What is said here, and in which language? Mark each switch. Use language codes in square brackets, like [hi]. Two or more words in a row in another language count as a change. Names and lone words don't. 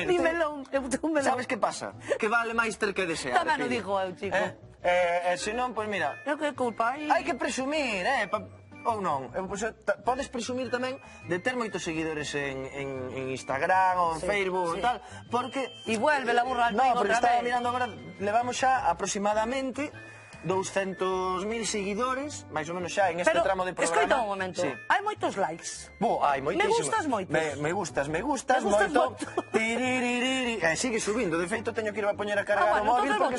[es] Dímelo, eu tengo un melón. [gl] Sabes que pasa? Que vale máis ter que desear, Tamén o digo eu, chico. E senón, pois mira... Eu que culpa hai... Hai que presumir, ou non. Podes presumir tamén de ter moitos seguidores en Instagram ou en Facebook ou tal, porque... [es] E vuelve la burra al trigo [gl] outra vez. No, porque estaba mirando agora, levamos xa aproximadamente 200.000 seguidores, máis ou menos xa en este tramo de programa. Escoita un momento, hai moitos likes. Hai moitísimos. Me gustas moitos. Me gustas moito. Sigue subindo, de feito teño que ir a poñer a cargar o móvil porque